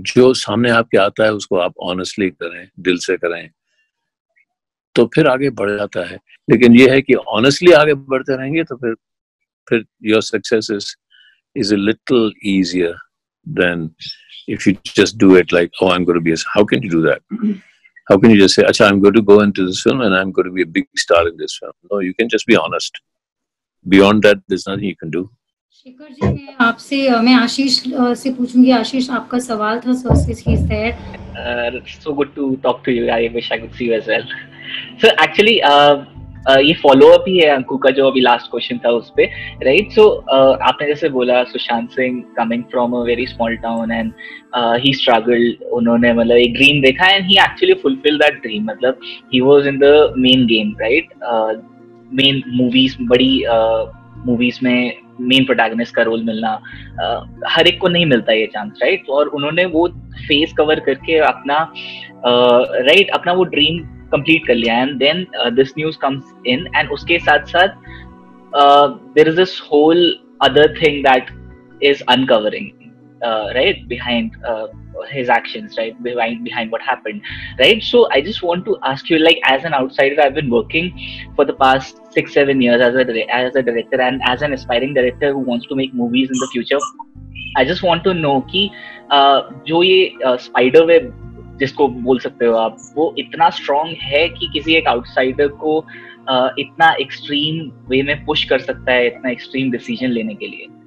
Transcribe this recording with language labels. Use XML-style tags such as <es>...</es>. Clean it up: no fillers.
<hi>जो सामने आपके आता है उसको आप ऑनेस्टली करें, दिल से करें, तो फिर आगे बढ़ जाता है. लेकिन ये है कि ऑनेस्टली आगे बढ़ते रहेंगे तो फिर</hi> <en>Your success is a little easier than if you just do it like, oh, I'm going to be how can you do that? How can you just say, acha, I'm going to go into this film and I'm going to be a big star in this film? No, you can just be honest. Beyond that, there's nothing you can do.</en> <hi>Shekhar ji, मैं आशीष से पूछूंगी. आशीष, आपका सवाल था.</hi> <en>So he's there. So good to talk to you. I wish I could see you as well.</en> <hi>So actually, ये follow up ही है अंकु का जो अभी लास्ट क्वेश्चन था उस पे, राइट. सो आपने जैसे बोला</hi> <en>Sushant Singh coming from a very small town and he struggled.</en> <hi>उन्होंने मतलब एक ड्रीम देखा</hi> <en>And he actually fulfil that dream. मतलब he was in the main game, right.</en> <hi>Main movies, बड़ी मूवीज में मेन प्रोटैगनिस्ट का रोल मिलना हर एक को नहीं मिलता ये चांस, राइट. और उन्होंने वो फेस कवर करके अपना राइट अपना वो ड्रीम कंप्लीट कर लिया.</hi> <en>and then this news comes in and</en> <hi>उसके साथ साथ</hi> <en>There is this whole other thing that is uncovering right behind his actions, right, behind what happened, right. So I just want to ask you, like, as an outsider, I've been working for the past 6-7 years as a director and as an aspiring director who wants to make movies in the future. I just want to know</en> <hi>कि जो ये spider web जिसको बोल सकते हो आप, वो इतना strong है कि किसी एक outsider को इतना extreme way में push कर सकता है, इतना extreme decision लेने के लिए.</hi>